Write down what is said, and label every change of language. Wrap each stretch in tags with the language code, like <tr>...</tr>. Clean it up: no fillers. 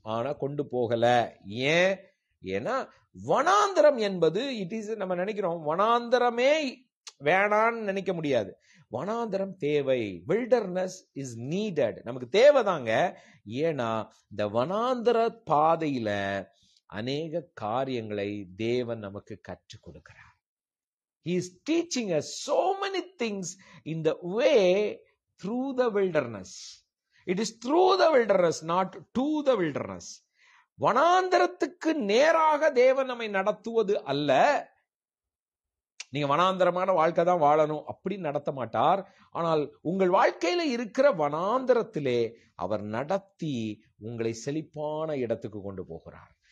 <ta>ஆனா கொண்டு போகல. ஏன்? ஏன்னா வனாந்தரம் என்பது நம்ம நினைக்கிறோம் வனாந்தரமே வேணான்னு நினைக்க முடியாது. வனாந்தரம் தேவை.</ta> <en>Wilderness is needed.</en> <ta>நமக்கு தேவைதாங்க. ஏன்னா இந்த வனாந்தர பாதையில அநேக காரியங்களை தேவன் நமக்கு கற்றுக் கொடுக்கிறார்.</ta> <en>He is teaching us so many things in the way through the wilderness. It is through the wilderness, not to the wilderness.</en> <ta>வனாந்தரத்துக்கு நேராக தேவன் நம்மை நடத்துவது அல்ல. நீங்க வனாந்தரமான வாழ்க்கை தான் வாழணும் அப்படி நடத்த மாட்டார். ஆனால் உங்கள் வாழ்க்கையில இருக்கிற வனாந்தரத்திலே அவர் நடத்தி உங்களை செழிப்பான இடத்துக்கு கொண்டு போகிறார்.</ta>